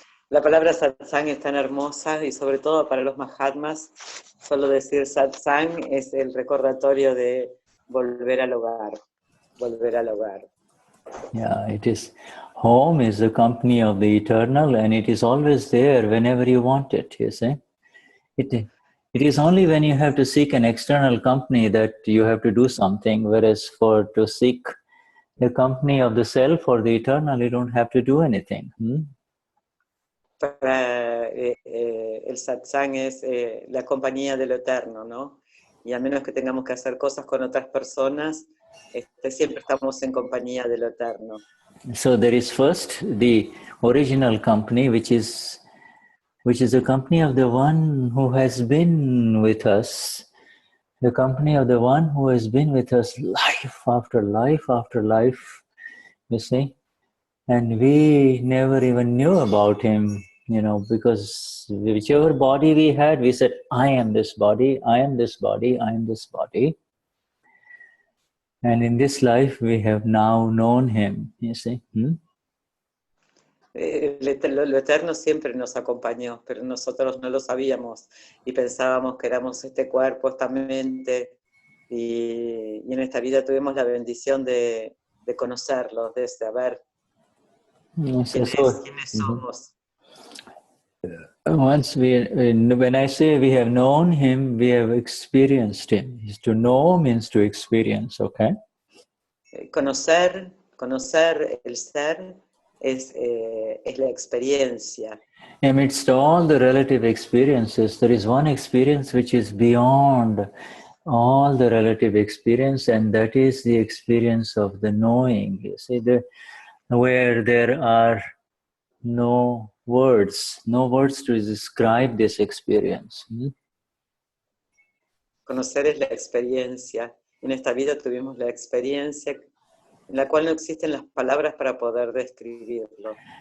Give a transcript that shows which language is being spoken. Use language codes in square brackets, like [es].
[es] La palabra satsang es tan hermosa y sobre todo para los Mahatmas, solo decir satsang es el recordatorio de volver al hogar, volver al hogar. [en] Yeah, it is. Home is the company of the eternal and it is always there whenever you want it, you see. It is only when you have to seek an external company that you have to do something, whereas to seek the company of the self or the eternal, you don't have to do anything. [es] El satsang es la compañía de lo eterno, ¿no? Y a menos que tengamos que hacer cosas con otras personas, siempre estamos en compañía de lo eterno. [en] So there is first the original company, which is the company of the one who has been with us, the company of the one who has been with us life after life after life, you see. And we never even knew about him, you know, because whichever body we had, we said, I am this body, I am this body, I am this body. And in this life, we have now known him, you see. [es] Lo eterno siempre nos acompañó, pero nosotros no lo sabíamos y pensábamos que éramos este cuerpo, esta mente, y en esta vida tuvimos la bendición de conocerlos, de saber quiénes somos. [en] Once when I say we have known him, we have experienced him. To know means to experience, okay? [es] conocer el ser es la experiencia. [en] Amidst all the relative experiences, there is one experience which is beyond all the relative experience, and that is the experience of the knowing. You see, where there are no words to describe this experience. [es] Conocer es la experiencia. En esta vida tuvimos la experiencia en la cual no existen las palabras para poder describirlo.